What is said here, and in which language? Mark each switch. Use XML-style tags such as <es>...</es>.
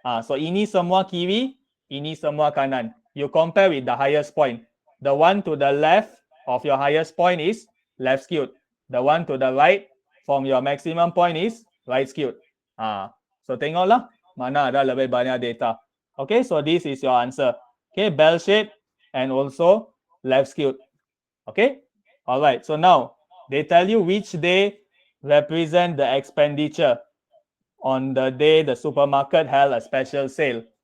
<ms>So ini semua kiri, ini semua kanan.</ms> <en>You compare with the highest point. The one to the left of your highest point is left skewed. The one to the right from your maximum point is right skewed.</en> <ms>So tengoklah mana ada lebih banyak data.</ms> <en>Okay, so this is your answer. Okay, bell shape and also left skewed. Okay, all right. So now they tell you which day represent the expenditure on the day the supermarket held a special sale.</en>